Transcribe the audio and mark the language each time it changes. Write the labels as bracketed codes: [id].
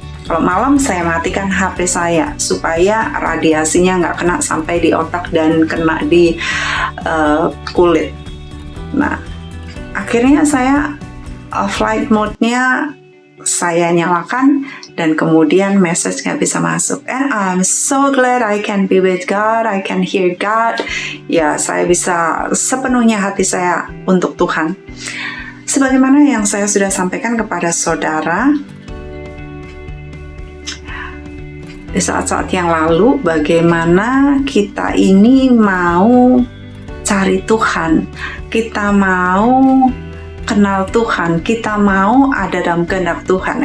[id] Kalau malam saya matikan HP saya supaya radiasinya nggak kena sampai di otak dan kena di kulit. Nah, akhirnya saya flight mode-nya saya nyalakan dan kemudian message nggak bisa masuk. [en] And I'm so glad I can be with God, I can hear God. [id] Ya, saya bisa sepenuhnya hati saya untuk Tuhan. Sebagaimana yang saya sudah sampaikan kepada saudara, di saat-saat yang lalu, bagaimana kita ini mau cari Tuhan, kita mau kenal Tuhan, kita mau ada dalam kehendak Tuhan.